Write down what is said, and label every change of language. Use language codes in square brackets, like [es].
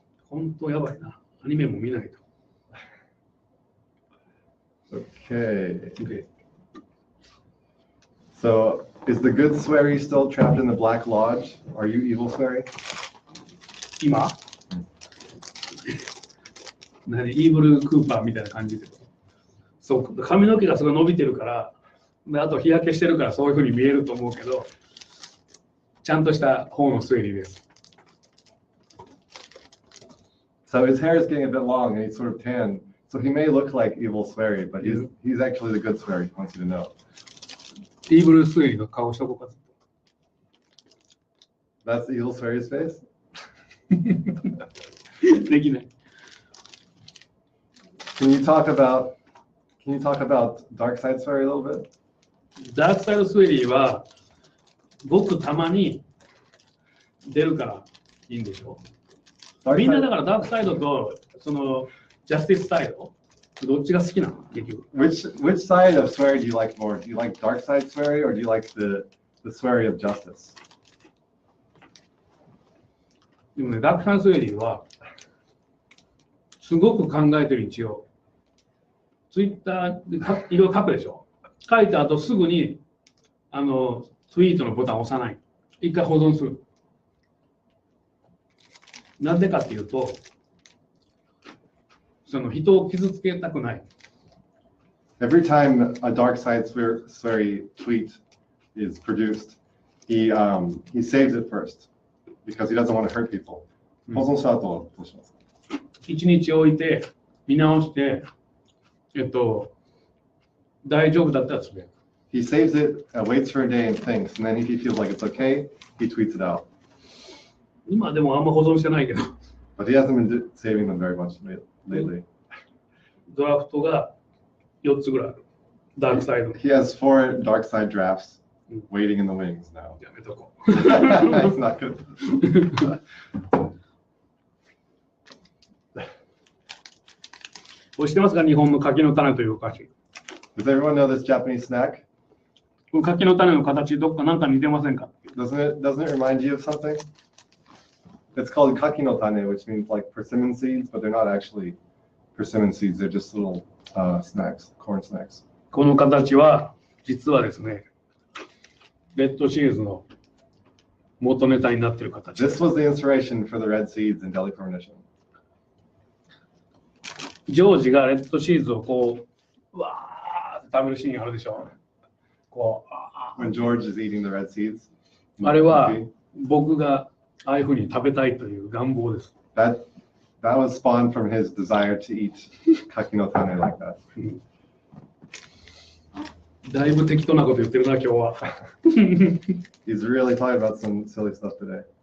[ja] 本当やばいな。アニメも見ないと。 [en] Okay. So, is the good Swery still trapped in the Black Lodge? Are you evil Swery? [ja] 今何イーブルクーパーみたいな感じで。そう、髪の毛がすごい伸びてるから、あと日焼けしてるからそういうふうに見えると思うけど、ちゃんとした方の推理です。 [en] So his hair is getting a bit long and he's sort of tan. So he may look like evil Swery, but he's actually the good Swery, he wants you to know. [ja] イーブル推理の顔しとこうか。 [en] That's the evil Swery's face? [ja] できない。 [en] Can you talk about Dark Side Swery a little bit? [ja] ダークサイド推理はごくたまに出るからいいんでしょ。みんなだからダークサイドとそのジャスティスサイドどっちが好きなの結局。 [en] Which side of Swery do you like more? Do you like Dark Side Swery or do you like the Swery of Justice? [ja] でもね、ダークサイド推理はすごく考えてる一応。ツイッターでいろいろ書くでしょ。書いた後すぐにツイートのボタンを押さない。一回保存する。なんでかっていうと、その人を傷つけたくない。 [en] Every time a Dark Side Swery tweet is produced, he saves it first because he doesn't want to hurt people. [ja] 保存した後どうします？ 1日置いて見直して、大丈夫だったらつぶやく。 [en] He saves it, waits for a day and thinks, and then if he feels like it's okay, he tweets it out. [ja] 今でもあんま保存してないけど。 [en] But he hasn't been saving them very much lately. [ja] ドラフトが4つぐらいある。ダークサイド。 [en] He has 4 dark side drafts waiting in the wings now. [ja] やめとこう。 [en] It's not good. [ja] 知ってますか？日本の柿の種というお菓子。 [en] Does everyone know this Japanese snack? [ja] 柿の種の形、どっかなんか似てませんか？ [en] Doesn't it remind you of something? It's called kaki no tane, which means like persimmon seeds, but they're not actually persimmon seeds. They're just little snacks, corn snacks. [ja] この形は実はですね、レッドシーズの元ネタになっている形。 [en] This was the inspiration for the red seeds in Delhi Premonition. [ja] ジョージがレッドシーズをこう、わーって食べるシーンあるでしょ。こう、 [en] When George is eating the red seeds. [ja] あれは僕がああいうふうに食べたいという願望です。 [en] That was spawned from his desire to eat kaki no tane like that. [ja] だいぶ適当なこと言ってるな、今日は。 [en] He's really talking about some silly stuff today.